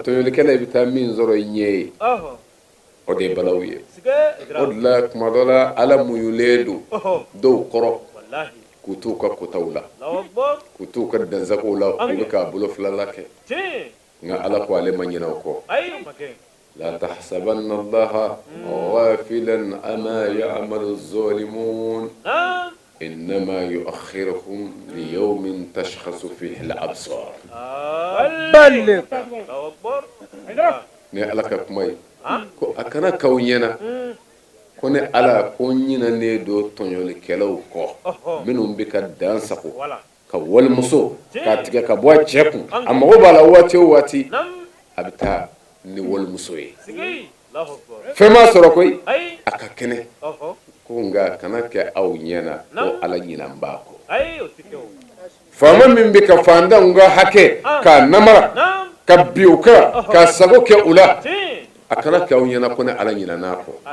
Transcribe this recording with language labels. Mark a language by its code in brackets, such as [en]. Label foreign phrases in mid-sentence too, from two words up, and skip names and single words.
[bm] tɔɲɔlikɛla i bɛ taa min sɔrɔ i ɲɛ ye o de ye balaw ye o de la kuma dɔ la ala muɲulen don dɔw kɔrɔ k'u t'u ka kotaw la k'u t'u ka dansagow la u bɛ k'a bolo filala kɛ nka ala ko ale ma ɲinɛ o kɔ la [ar] تحسبن الله غافلا عما يعمل الظالمون إنما يؤخرهم ليوم تشخص فيه الأبصار [bm] ne ala ka kuma ye ko a kana k'aw ɲɛna ko ne ala ko ɲinɛnen don tɔɲɔlikɛlaw kɔ minnu bɛ ka dan sago ka walimuso k'a tigɛ ka bɔ a cɛ kun a mago b'a la waati o waati a bɛ taa ni walimuso ye fɛn m'a sɔrɔ koyi a ka kɛnɛ ko nka kana kɛ aw ɲɛna ko ala ɲinan b'a kɔ faama min bɛ ka fantanw ka hakɛ k'a namara ka bin u kan k'a sago kɛ u la a kana kɛ aw ɲɛna ko ne ala ɲinan'a kɔ